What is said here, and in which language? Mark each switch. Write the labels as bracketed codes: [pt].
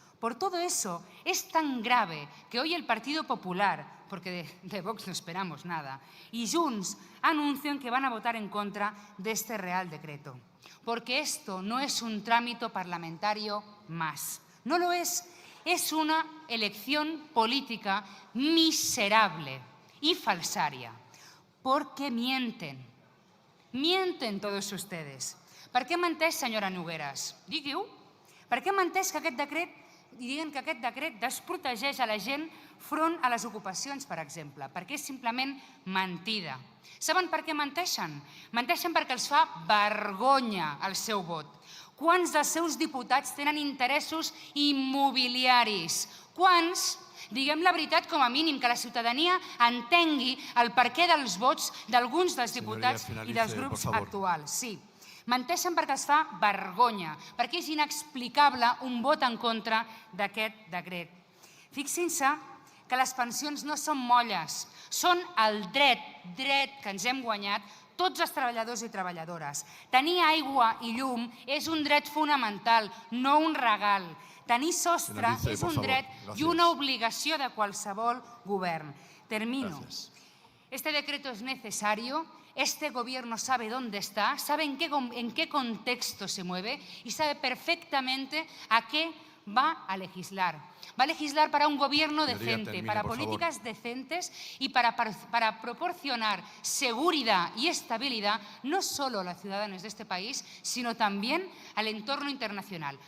[es] Por todo eso es tan grave que hoy el Partido Popular, porque de Vox no esperamos nada, y Junts anuncian que van a votar en contra de este Real Decreto. Porque esto no es un trámite parlamentario más. No lo es. Es una elección política miserable y falsaria. Porque mienten. Mienten todos ustedes. [ca] Per què menteix, senyora Nogueras? Digui-ho. Per què menteix que aquest decret, i diguen que aquest decret desprotegeix a la gent front a les ocupacions, per exemple? Perquè és simplement mentida. Saben per què menteixen? Menteixen perquè els fa vergonya el seu vot. Quants dels seus diputats tenen interessos immobiliaris? Quants? Diguem la veritat com a mínim, que la ciutadania entengui el perquè dels vots d'alguns dels diputats i dels grups actuals. Sí. Menteixen perquè els fa vergonya, perquè és inexplicable un vot en contra d'aquest decret. Fixin-se que les pensions no són molles, són el dret que ens hem guanyat tots els treballadors i treballadores. Tenir aigua i llum és un dret fonamental, no un regal. Tenir sostre és un dret i una obligació de qualsevol govern. [es] Termino. Este decreto es necesario, este gobierno sabe dónde está, sabe en qué contexto se mueve y sabe perfectamente a qué va a legislar. Va a legislar para un gobierno decente, para políticas decentes y para proporcionar seguridad y estabilidad no solo a los ciudadanos de este país, sino también al entorno internacional.